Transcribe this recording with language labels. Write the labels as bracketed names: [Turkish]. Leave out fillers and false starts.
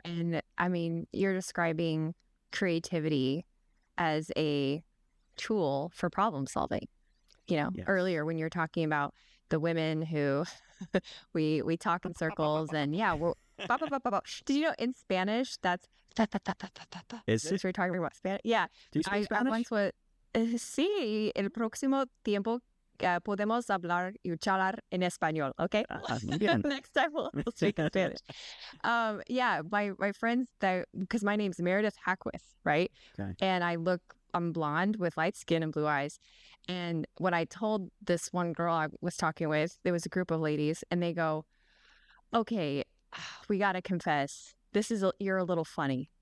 [English] And I mean, you're describing creativity as a tool for problem solving. Yes. Earlier when you're talking about the women who we talk in circles and we're did you know in Spanish that's Is it? We're talking about Spanish. Yeah. Do you speak Spanish? I once was [Spanish] sí, el próximo tiempo podemos hablar y charlar en español, okay? [English] Next time we'll speak Spanish. My friends, because my name's Meredith Hackwith, right? Okay. And I'm blonde with light skin and blue eyes. And when I told this one girl I was talking with, there was a group of ladies, and they go, okay, we got to confess, you're a little funny.